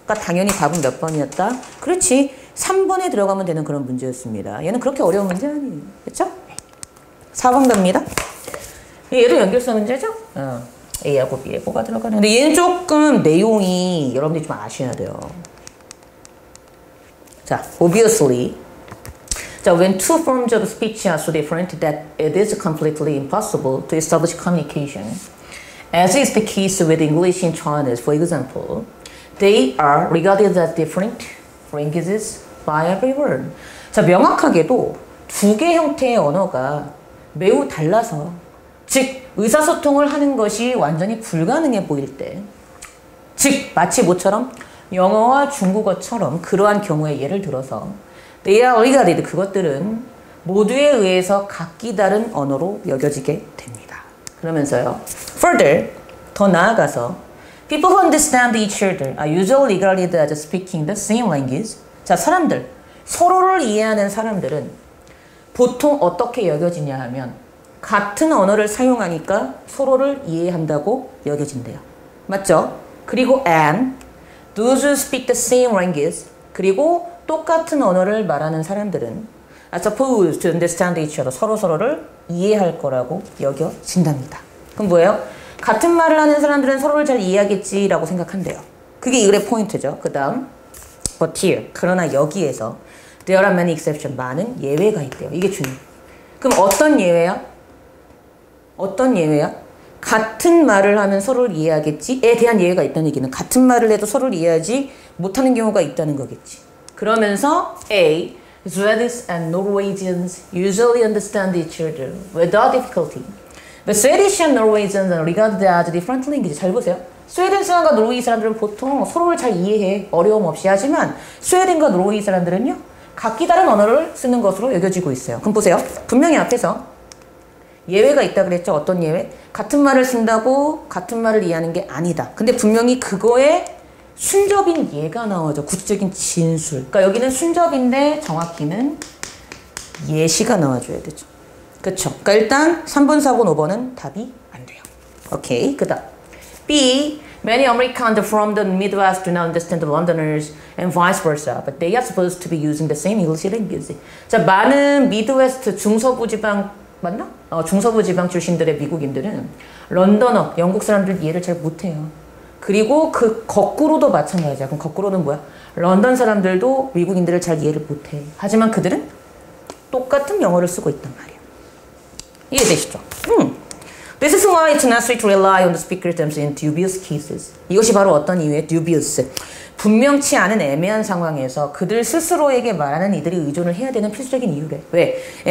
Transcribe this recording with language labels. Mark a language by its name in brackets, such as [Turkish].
[Korean] 그러니까 당연히 답은 몇 번이었다? 그렇지. 3번에 들어가면 되는 그런 문제였습니다. 얘는 그렇게 어려운 문제 아니에요. 그렇죠? 4번 갑니다. 얘도 연결성 문제죠? A하고 B에 뭐가 들어가는. 근데 얘는 조금 내용이 여러분들이 좀 아셔야 돼요. [English] 자, obviously. 자, when two forms of speech are so different that it is completely impossible to establish communication, as is the case with English in Chinese, for example, they are regarded as different languages by everyone. [Korean] 자, 명확하게도 두 개 형태의 언어가 매우 달라서, 즉 의사소통을 하는 것이 완전히 불가능해 보일 때, 즉 마치 뭐처럼 영어와 중국어처럼 그러한 경우에 예를 들어서 [English] they are regarded, [Korean] 그것들은 모두에 의해서 각기 다른 언어로 여겨지게 됩니다. 그러면서요, [English] further, [Korean] 더 나아가서 [English] people who understand each other are usually regarded as speaking the same language. [Korean] 자, 사람들, 서로를 이해하는 사람들은 보통 어떻게 여겨지냐 하면 같은 언어를 사용하니까 서로를 이해한다고 여겨진대요. 맞죠? [English] 그리고 and those who speak the same language, [Korean] 그리고 똑같은 언어를 말하는 사람들은 [English] are supposed to understand each other, [Korean] 서로를 이해할 거라고 여겨진답니다. 그럼 뭐예요? 같은 말을 하는 사람들은 서로를 잘 이해하겠지라고 생각한대요. 그게 이 글의 포인트죠. 그 다음 [English] but here, [Korean] 그러나 여기에서 [English] there are many exceptions, [Korean] 많은 예외가 있대요. 이게 중요해요. 그럼 어떤 예외야? 어떤 예외야? 같은 말을 하면 서로를 이해하겠지에 대한 예외가 있다는 얘기는 같은 말을 해도 서로를 이해하지 못하는 경우가 있다는 거겠지. 그러면서 [English] A, Swedes and Norwegians usually understand each other without difficulty. The Swedish and Norwegians are regarded as different languages. [Korean] 잘 보세요. 스웨덴 사람과 노르웨이 사람들은 보통 서로를 잘 이해해. 어려움 없이. 하지만 스웨덴과 노르웨이 사람들은요, 각기 다른 언어를 쓰는 것으로 여겨지고 있어요. 그럼 보세요. 분명히 앞에서 예외가 있다 그랬죠. 어떤 예외? 같은 말을 쓴다고 같은 말을 이해하는 게 아니다. 근데 분명히 그거에 순접인 예가 나오죠. 구체적인 진술. 그러니까 여기는 순접인데 정확히는 예시가 나와줘야 되죠. 그쵸? 그러니까 일단 3번, 4번, 5번은 답이 안 돼요. 오케이. 그 다음 B. [English] Many Americans from the Midwest do not understand the Londoners and vice versa, but they are supposed to be using the same English language. [Korean] 자, 많은 미드웨스트 중서부 지방 맞나? 중서부 지방 출신들의 미국인들은 런던어, 영국 사람들 이해를 잘 못해요. 그리고 그 거꾸로도 마찬가지야. 그럼 거꾸로는 뭐야? 런던 사람들도 미국인들을 잘 이해를 못해. 하지만 그들은 똑같은 영어를 쓰고 있단 말이야. 이해되시죠? [English] This is why it's necessary to rely on the speaker terms in dubious cases. [Korean] 이것이 바로 어떤 이유의 dubious. 분명치 않은 애매한 상황에서 그들 스스로에게 말하는 이들이 의존을 해야 되는 필수적인 이유래. 왜?